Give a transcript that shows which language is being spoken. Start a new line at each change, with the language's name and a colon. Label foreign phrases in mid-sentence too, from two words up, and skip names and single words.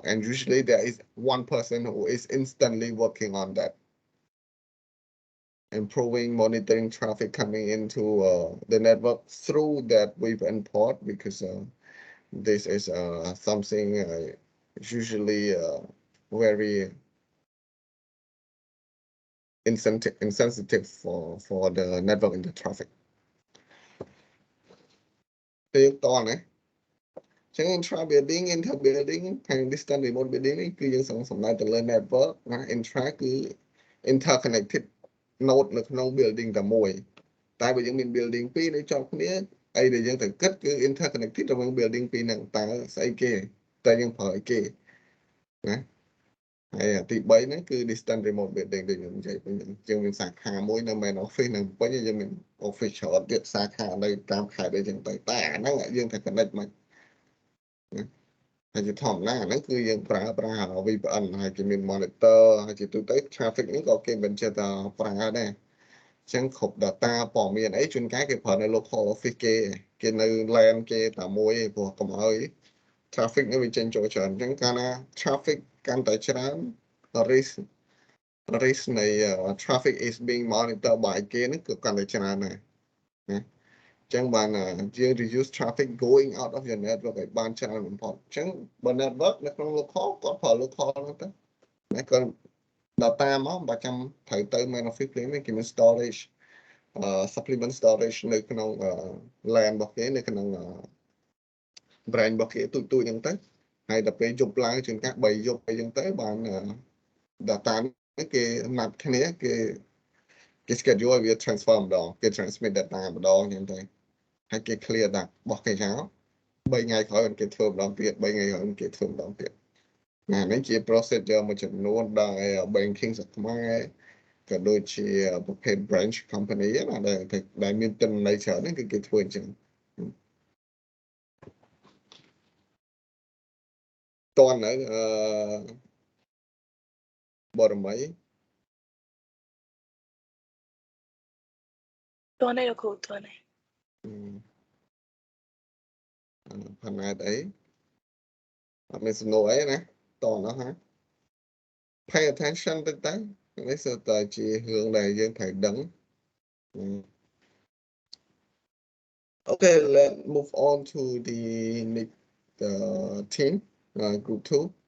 English: And usually there is one person who is instantly working on that, improving, monitoring traffic coming into the network through that VPN port, because this is something usually very insensitive for the network in the traffic.
Khmer: ពេលតោះណាចឹង
English: intra building inter building
Khmer: ហើយ
English: distance remote building
Khmer: នេះគឺយើងសំដៅទៅលើ network ណា intra គឺ
English: interconnected node
Khmer: នៅ ក្នុង building តែមួយតែបើយើងមាន building ពីរនៅជាប់គ្នាអីដែលយើងត្រូវគិតគឺ interconnected រវាង building ពីរហ្នឹងតើស្អីគេតើយើងប្រើអីគេណាហើយទី3ហ្នឹងគឺ
English: distance remote building
Khmer: ដូចខ្ញុំនិយាយវិញយើងមានសាខាមួយនៅ
English: main office
Khmer: នៅពេញយើងមាន office ច្រើនទៀតសាខានៅតាមខេត្តអីចឹងទៅតែអាហ្នឹងយើងត្រូវ connect មក ហើយជាធម្មតាហ្នឹងគឺយើងប្រើ VPN ហើយគេមាន monitor ហើយជាទូទៅ traffic ហ្នឹងក៏គេបញ្ជាក់ថាប្រើដែរចឹងគ្រប់ data ព័ត៌មានអីជួនកាលគេប្រើនៅ
English: local office
Khmer: គេនៅ LAN គេតែមួយឯងព្រោះកុំឲ្យ traffic នេះវាចេញចូលច្រើនចឹងកាលណា traffic កាន់តែច្រើន risk នៃ
English: traffic is being monitored by
Khmer: គេហ្នឹងគឺកាន់តែច្រើនដែរណាចឹងបានយើង
English: reduce traffic going out of your network
Khmer: ឲ្យបានច្រើនបំផុតចឹងបើ network នៅក្នុង local គាត់ប្រើ local ហ្នឹងទៅណាគាត់ data មកបើចាំត្រូវទៅ
English: main office
Khmer: ភ្លាមគេមាន
English: storage supplement storage
Khmer: នៅក្នុង LAN របស់គេនៅក្នុង branch របស់គេ ទូចៗចឹងទៅហើយដល់ពេលយប់ឡើងជួនកាល3យប់អីចឹងទៅបាន data នេះគេណាត់គ្នា គេ schedule ឲ្យវា transfer ម្ដងគេ transmit data ម្ដងចឹងទៅហើយគេ clear ដាក់របស់គេចោល3ថ្ងៃក្រោយគេធ្វើម្ដងទៀត3ថ្ងៃក្រោយគេធ្វើម្ដងទៀតណានេះជា procedure មួយចំនួនដែល banking សខ្មែរក៏ដូចជាប្រភេទ
English: branch company
Khmer: ណាដែលមានទិន្នន័យច្រើនហ្នឹងគឺគេធ្វើអញ្ចឹងតើនៅបរមី តួនេះលោកគ្រូតួនេះ ផានែតអីអត់មានសំណួរអីណាតោះនោះហ่า
English: pay attention
Khmer: ទៅតែនេះគឺតែជារឿងដែលយើងត្រូវដឹង
English: Okay, let's move on to the next team, group 2.